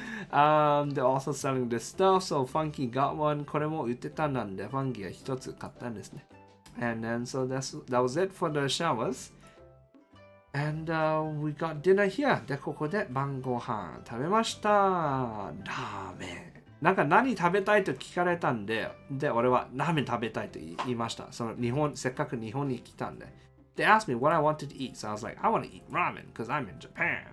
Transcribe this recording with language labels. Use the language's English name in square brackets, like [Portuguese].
[English] They're also selling this stuff, so Funky got one. [Japanese] これも売ってたんで、Funky が一つ買ったんですね。 [English] And then so that was it for the showers. And we got dinner here. [Japanese] で、ここで晩ご飯食べました。ラーメン。なんか何食べたいと聞かれたんで、俺はラーメン食べたいと言いました。せっかく日本に来たんで。 [English] They asked me what I wanted to eat, so I was like, I want to eat ramen because I'm in Japan.